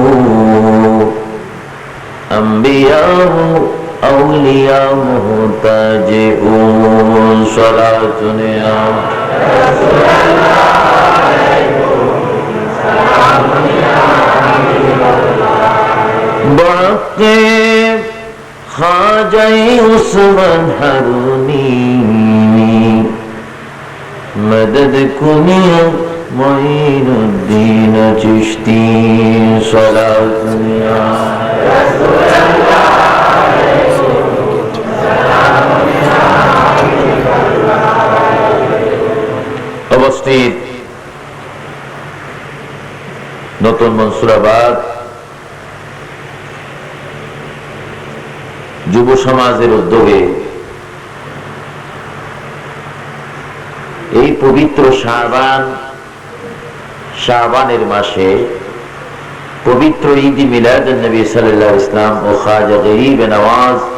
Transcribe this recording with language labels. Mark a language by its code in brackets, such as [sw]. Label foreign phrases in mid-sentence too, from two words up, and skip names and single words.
[ur] انبیاء اولیاء محتاج ہو صلاۃ یا باقی خواجہ عثمان حرونی مدد کنی معین الدین چشتی صلاۃ یا [bn] অবস্থিত নতুন মনসুরাবাদ যুব সমাজের উদ্যোগে এই পবিত্র শাবানের মাসে পবিত্র ঈদ মিলাদুন নবী সাল্লাল্লাহু আলাইহি ওয়াসাল্লাম ও খাজা গরিব নওয়াজ